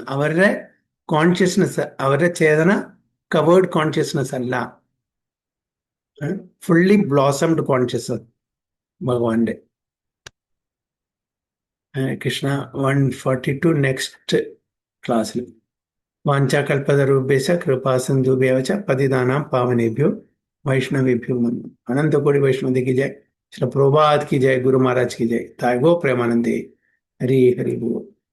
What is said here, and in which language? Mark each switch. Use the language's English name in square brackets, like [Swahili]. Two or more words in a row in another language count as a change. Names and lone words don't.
[Malayalam] അവരുടെ കോൺഷ്യസ്നെസ്, അവരുടെ ചേതന [English] covered consciousness [Malayalam] അല്ല, [English] fully blossomed conscious [Malayalam] ഭഗവാന്റെ. കൃഷ്ണ 142 [English] next class-il. [Sanskrit] വാഞ്ചാകൽപതരൂപേശ കൃപാസിന്ധുഭ്യവച പതിതാനാം പാവനേഭ്യോ वैष्णवेभ्यो नमः. [Hindi] अनंत कोटि वैष्णव की जय. श्री प्रभुपाद की जय. गुरु महाराज की जय. ताय गो प्रेमानंदे. हरि हरि बोल.